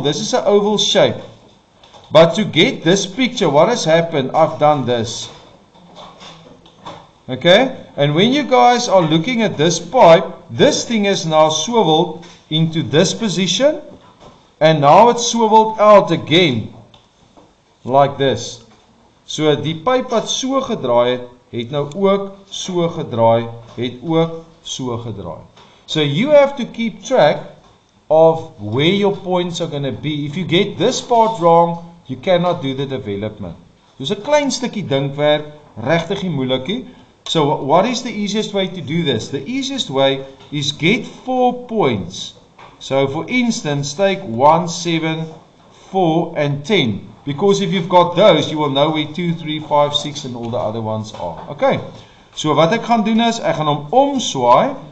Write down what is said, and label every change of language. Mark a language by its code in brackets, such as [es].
[en] This is an oval shape. But to get this picture, what has happened? I've done this. Okay? And when you guys are looking at this pipe, this thing is now swiveled into this position. And now it's swiveled out again. Like this. [af] So die pipe wat so gedraai het nou ook so gedraai, het ook so gedraai. [en] So you have to keep track of where your points are going to be. If you get this part wrong, you cannot do the development. [af] Dus 'n klein stukkie dinkwerk, regtig nie moeilikie. [en] So what is the easiest way to do this? The easiest way is get 4 points. So for instance, take 1, 7, 4 and 10. Because if you've got those, you will know where 2, 3, 5, 6 and all the other ones are. [af] Okay. So wat ek gaan doen is, ek gaan hom omswaai.